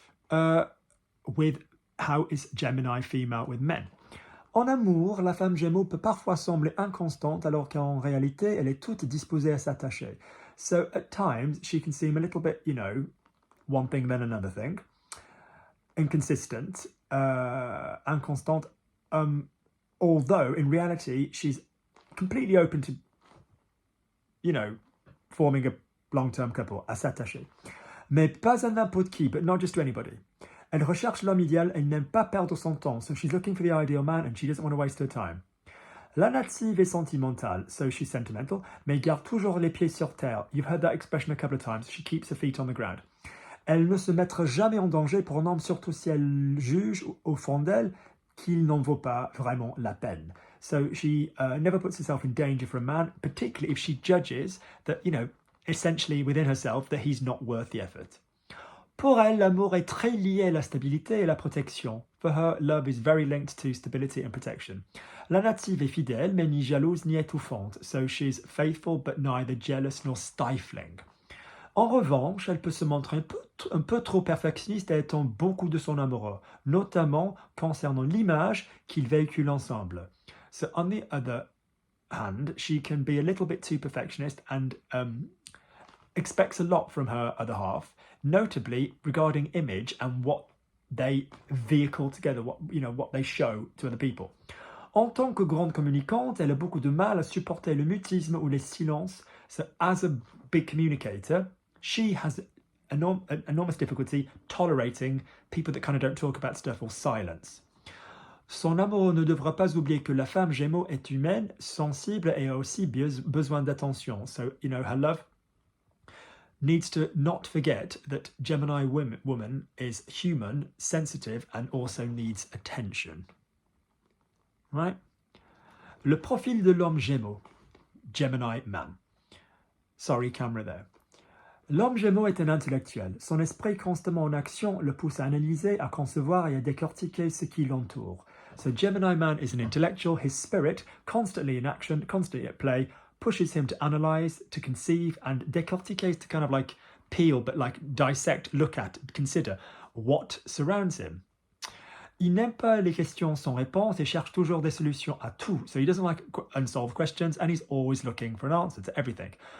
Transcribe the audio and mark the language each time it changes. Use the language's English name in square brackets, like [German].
[English] With how is Gemini female with men. [French] En amour, la femme Gémeaux peut parfois sembler inconstante alors qu'en réalité, elle est toute disposée à s'attacher. [English] So at times, she can seem a little bit, one thing then another thing. Inconsistent, inconstant, although in reality, she's completely open to, forming a long-term couple, [French] à s'attacher. Mais pas à n'importe qui, [English] but not just to anybody. [French] Elle recherche l'homme idéal, elle n'aime pas perdre son temps, [English] so she's looking for the ideal man and she doesn't want to waste her time. [French] La native est sentimentale, [English] so she's sentimental, [French] mais garde toujours les pieds sur terre. [English] You've heard that expression a couple of times. She keeps her feet on the ground. [French] Elle ne se mettra jamais en danger pour un homme, surtout si elle juge, au fond d'elle, qu'il n'en vaut pas vraiment la peine. [English] So she never puts herself in danger for a man, particularly if she judges that, essentially within herself, that he's not worth the effort. [French] Pour elle, l'amour est très lié à la stabilité et la protection. [English] For her, love is very linked to stability and protection. [French] La native est fidèle, mais ni jalouse ni étouffante. [English] So she's faithful but neither jealous nor stifling. [French] En revanche, elle peut se montrer un peu trop perfectionniste et attend beaucoup de son amoureux, notamment concernant l'image qu'ils véhiculent ensemble. [English] So on the other hand, she can be a little bit too perfectionist and expects a lot from her other half, notably regarding image and what they vehicle together, what they show to other people. [French] En tant que grande communicante, elle a beaucoup de mal à supporter le mutisme ou les silences. [English] So as a big communicator, she has enormous difficulty tolerating people that kind of don't talk about stuff or silence. [French] Son amoureux ne devra pas oublier que la femme Gémeaux est humaine, sensible et a aussi besoin d'attention. [English] So, her love needs to not forget that Gemini woman is human, sensitive, and also needs attention. Right? [French] Le profil de l'homme Gémeaux, Gemini man. [English] Sorry, camera there. [French] L'homme Gémeaux est un intellectuel. Son esprit constamment en action le pousse à analyser, à concevoir et à décortiquer ce qui l'entoure. [English] So Gemini man is an intellectual. His spirit, constantly in action, constantly at play, pushes him to analyze, to conceive, and décortiquer, to kind of like peel, but like dissect, look at, consider what surrounds him. [French] Il n'aime pas les questions sans réponse et cherche toujours des solutions à tout. [English] So he doesn't like unsolved questions and he's always looking for an answer to everything.